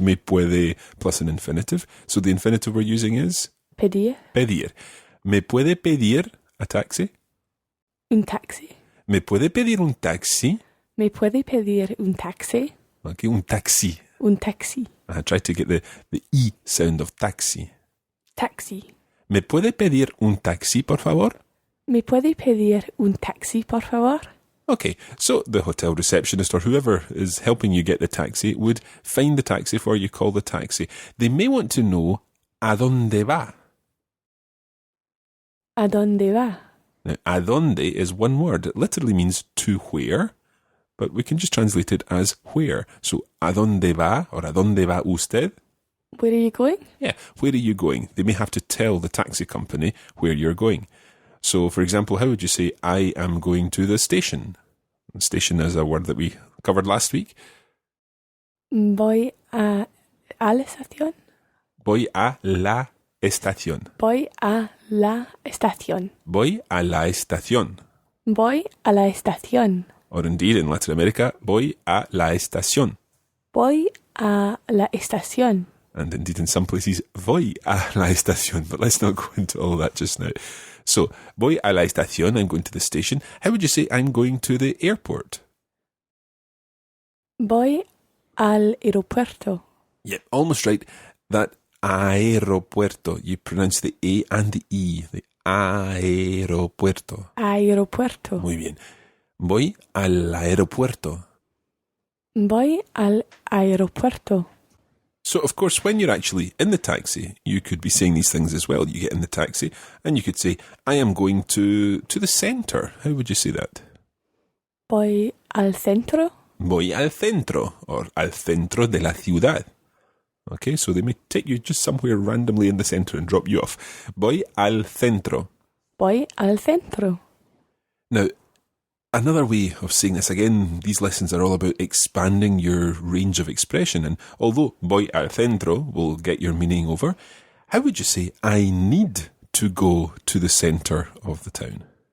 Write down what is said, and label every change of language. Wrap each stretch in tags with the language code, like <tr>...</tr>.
<es>Me puede</es> <en>plus an infinitive. So the infinitive we're using is?</en> <es>Pedir. Pedir. Me puede pedir a taxi? Un taxi. Me puede pedir un taxi? Me puede pedir un taxi? Okay, un taxi. Un taxi.</es> <en>I tried to get the E sound of taxi.</en> <es>Taxi. ¿Me puede pedir un taxi, por favor? ¿Me puede pedir un taxi, por favor?</es> <en>Okay, so the hotel receptionist or whoever is helping you get the taxi would find the taxi for you, call the taxi. They may want to know</en> <es>¿a dónde va? ¿A dónde va?</es> <en>Now, ¿a dónde is one word. It literally means to where, but we can just translate it as where. So,</en> <es>¿a dónde va?</es> <en>Or</en> <es>¿a dónde va usted?</es> <en>Where are you going? Yeah, where are you going? They may have to tell the taxi company where you're going. So, for example, how would you say, I am going to the station? Station is a word that we covered last week.</en> <es>Voy a la estación. Voy a la estación. Voy a la estación. Voy a la estación. Voy a la estación.</es> <en>Or indeed, in Latin America,</en> <es>voy a la estación. Voy a la estación.</es> <en>And indeed, in some places,</en> <es>voy a la estación.</es> <en>But let's not go into all that just now. So,</en> <es>voy a la estación,</es> <en>I'm going to the station. How would you say I'm going to the airport?</en> <es>Voy al aeropuerto.</es> <en>Yep, almost right. That aeropuerto, you pronounce the A and the E.</en> <es>The aeropuerto. Aeropuerto. Muy bien. Voy al aeropuerto. Voy al aeropuerto.</es> <en>So, of course, when you're actually in the taxi, you could be saying these things as well. You get in the taxi and you could say, I am going to the centre. How would you say that?</en> <es>Voy al centro. Voy al centro, or al centro de la ciudad.</es> <en>Okay, so they may take you just somewhere randomly in the centre and drop you off.</en> <es>Voy al centro. Voy al centro.</es> <en>Now, another way of saying this, again, these lessons are all about expanding your range of expression. And although</en> <es>voy al centro</es> <en>will get your meaning over, how would you say, I need to go to the centre of the town?</en>